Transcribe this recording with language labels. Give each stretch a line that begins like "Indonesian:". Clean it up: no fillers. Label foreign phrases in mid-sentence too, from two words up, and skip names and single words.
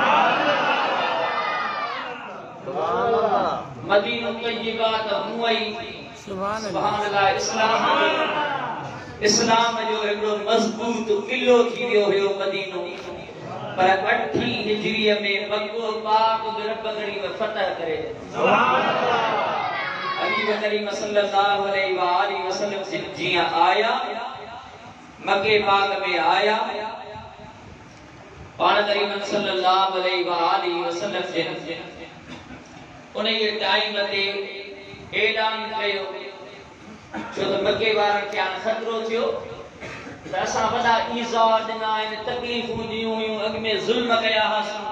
Sindhi: मदीनो तैयबा त हुई
Arabic: سبحان الله,
Sindhi: इस्लाम जो हिकिड़ो मज़बूत किलो थी वियो हुयो मदीनो, पर 8 हिजरीअ में मक्को पाक रब करीम फतह करे।
Arabic: سبحان الله.
Sindhi: हबीब करीम
Arabic: صلى الله عليه وسلم
Sindhi: जिया आया, मक्के पाक में आया, पाण करीम
Arabic: صلى الله عليه وسلم
Sindhi: जे उन टाइम ते ऐलान कयो, छो त मक्के वारनि खे खतरो थियो त असां वॾा ईज़ा ॾिना आहिनि, तकलीफ़ूं ॾियूं हुयूं, अॻ में ज़ुल्म कया हुआसीं।